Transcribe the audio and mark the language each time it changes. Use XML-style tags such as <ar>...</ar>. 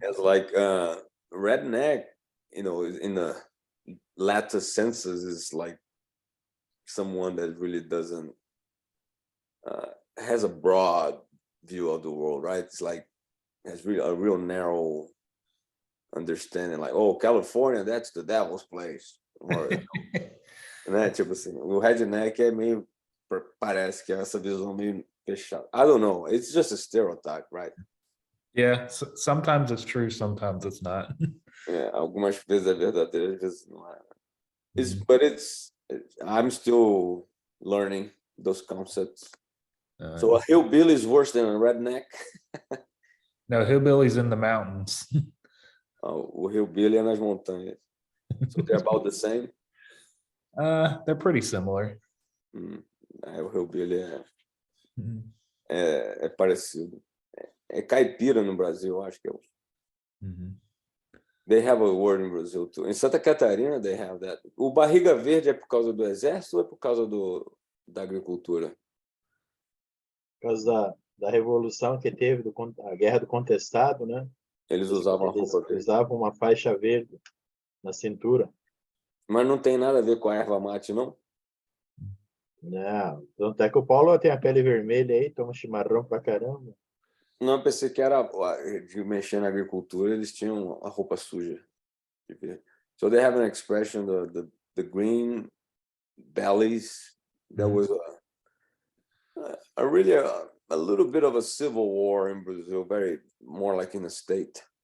<en>It's like redneck, in the latter senses, is like someone that really doesn't has a broad view of the world, right? It's like has really a real narrow understanding, like, oh, California, that's the devil's place. Or, né?</en> <pt>Tipo assim, o redneck é meio, parece que é essa visão meio fechada.</pt> <en>I don't know. It's just a stereotype, right? Yeah, sometimes it's true, sometimes it's not.</en> <pt>É, algumas vezes é verdadeiro, às vezes não é. Mhm.</pt> <en>But I'm still learning those concepts. So a hillbilly is worse than a redneck. No, hillbillies in the mountains.</en> <pt>O hillbilly é nas montanhas.</pt> <en>So they're about the same. They're pretty similar.</en> <pt>O hillbilly Mhm. é parecido. É caipira no Brasil, eu acho que é. Mhm.</pt> <en>They have a word in Brazil too.</en> <pt>Em Santa Catarina,</pt> <en>they have that.</en> <pt>O barriga verde é por causa do exército ou é por causa da agricultura? Por causa da revolução que teve, a guerra do contestado, né? Eles usavam a Eles roupa verde. usavam uma faixa verde na cintura. Mas não tem nada a ver com a erva mate, não? Não, tanto é que o Paulo tem a pele vermelha aí, toma chimarrão pra caramba. Não, eu pensei que era de mexer na agricultura, eles tinham a roupa suja.</pt> <en>So they have an expression, the green bellies. There was a really a little bit of a civil war in Brazil, very more like in the state.</en>